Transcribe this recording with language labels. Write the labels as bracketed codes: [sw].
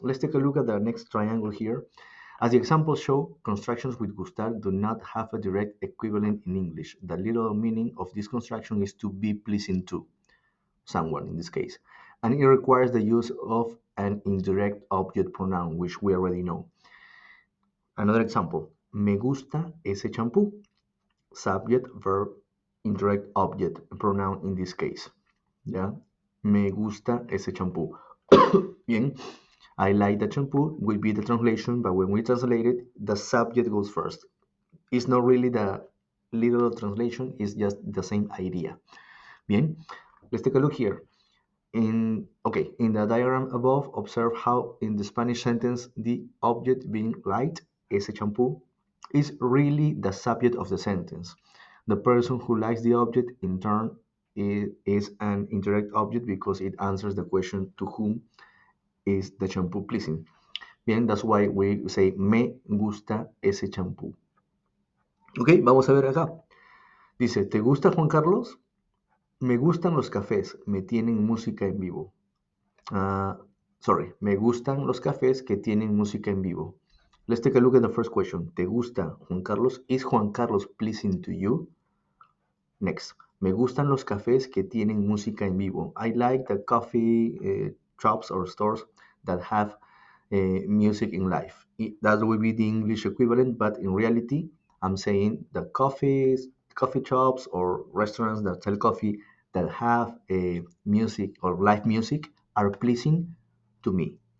[en] Let's take a look at the next triangle here. As the examples show, constructions with gustar do not have a direct equivalent in English. The literal meaning of this construction is to be pleasing to someone in this case. And it requires the use of an indirect object pronoun, which we already know. Another example, [es] me gusta ese champú. [en] Subject, verb, indirect object, pronoun in this case. [es] ¿Ya? Me gusta ese champú. Bien. [en] I like that shampoo will be the translation, but when we translate it, the subject goes first. It's not really the literal translation, it's just the same idea. [es] Bien. [en] Let's take a look here. In the diagram above, observe how in the Spanish sentence, the object being liked, [es] ese champú, [en] is really the subject of the sentence. The person who likes the object, in turn, is an indirect object because it answers the question to whom is the shampoo pleasing. [es] Bien, [en] that's why we say [es] me gusta ese champú. Ok, vamos a ver acá. Dice, ¿te gusta Juan Carlos? Me gustan los cafés, me tienen música en vivo. Me gustan los cafés que tienen música en vivo. [en] Let's take a look at the first question. [es] ¿Te gusta Juan Carlos? [en] Is Juan Carlos pleasing to you? Next. [es] Me gustan los cafés que tienen música en vivo. [en] I like the coffee shops or stores that have music in live. That will be the English equivalent, but in reality, I'm saying the coffee shops or restaurants that sell coffee that have music or live music are pleasing to me.